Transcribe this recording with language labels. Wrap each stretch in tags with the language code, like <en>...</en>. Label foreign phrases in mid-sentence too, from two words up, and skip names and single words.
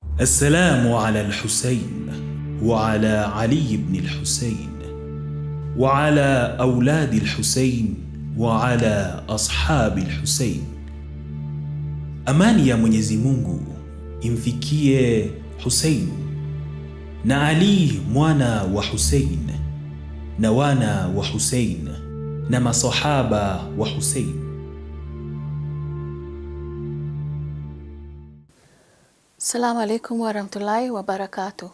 <ar>السلام على الحسين وعلى علي بن الحسين وعلى أولاد الحسين وعلى أصحاب الحسين.</ar> <sw>Amani ya Mwenyezi Mungu imfikie Hussein na Ali mwana wa Hussein na wana wa Hussein na masahaba wa Hussein.</sw> <ar>السلام عليكم ورحمة الله وبركاته.</ar>